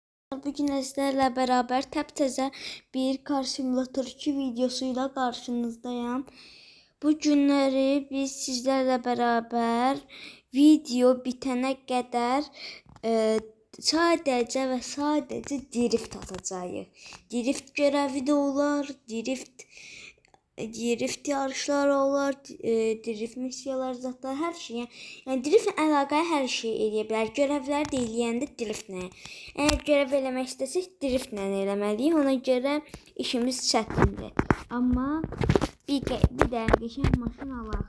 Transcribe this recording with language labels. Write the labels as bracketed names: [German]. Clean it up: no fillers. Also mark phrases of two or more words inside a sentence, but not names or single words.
[Turkish] Bugün sizlerle beraber təptəzə bir Car Simulator 2 videosuyla karşınızdayım. [Azerbaijani] Bu günləri biz [Turkish] sizlerle beraber video bitene kadar sadece ve sadece drift atacağız. Drift görevi de olar, drift yarışlar olar, drift missiyalar zaten her şey. [Azerbaijani] Yəni drift əlaqəli hər şey eləyə bilər. Görevlər də eləyəndə driftlə. Əgər görev eləmək istəsək driftlə eləməliyik. Ona görə işimiz çətindir. Amma bir dənə qəşəng maşın alaq.